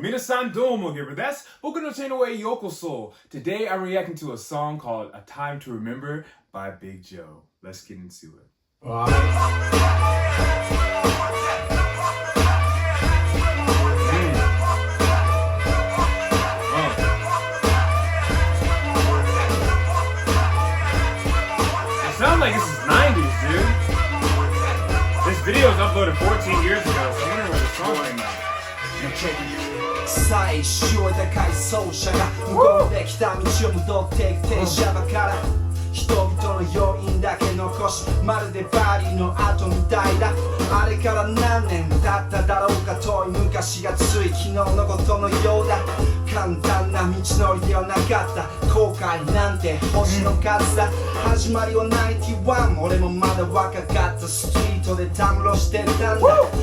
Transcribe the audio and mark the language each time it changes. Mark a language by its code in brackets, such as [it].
[ja] 皆さんどうもGiverです。僕のチャンネルへようこそ。 [en] Today I'm reacting to a song called A Time to Remember by B.I.G. Let's get into it. It sounds like this is 90s, dude. This video was uploaded 14 years ago, so I wonder where the song came out. [ja] 最終で回走車が向こうで来た道を戻っていく停車場から人々の余韻だけ残しまるでバリーの後みたいだあれから何年経っただろうか遠い昔がつい昨日のことのようだ簡単な道のりではなかった後悔なんて星の数だ始まりは91俺もまだ若かったストリートでたむろしてたんだ